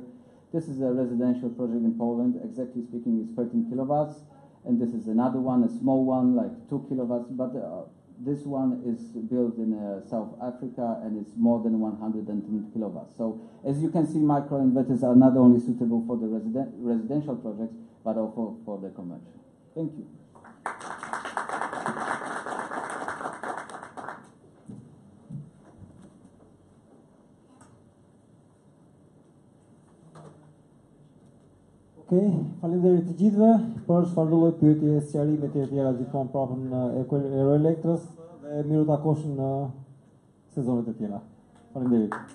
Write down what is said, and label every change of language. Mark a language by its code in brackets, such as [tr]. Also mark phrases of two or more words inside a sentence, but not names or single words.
[en] This is a residential project in Poland. Exactly speaking, it's 13 kilowatts, and this is another one, a small one, like 2 kilowatts, but this one is built in South Africa, and it's more than 110 kilowatts. So as you can see, microinverters are not only suitable for the residential projects, but also for the commercial. Thank you. [sq] Okej, faleminderit të gjithëve për çfarëdo lloj pyetje, sqarime të tjera gjithmonë prapën e Euroelektrës, dhe miru takosh në sezonet e tjera.